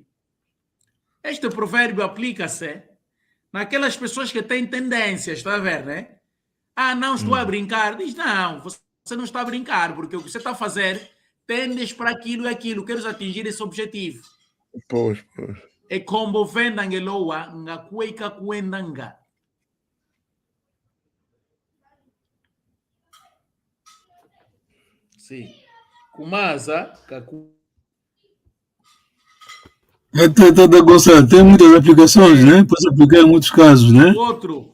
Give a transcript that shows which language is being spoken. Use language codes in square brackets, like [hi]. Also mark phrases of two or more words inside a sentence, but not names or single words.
[pt] Este provérbio aplica-se naquelas pessoas que têm tendências, está a ver, né? Ah, não, estou a brincar. Diz, não, você não está a brincar, porque o que você está a fazer tendes para aquilo e aquilo, queres atingir esse objetivo. Pois. [kmb] E combo vendange loa, nga kueika kuendanga. [pt] Sim. [kmb] Kumasa, kaku. [pt] Gonçalo, tem muitas aplicações, né? Pode aplicar em muitos casos, né? Outro.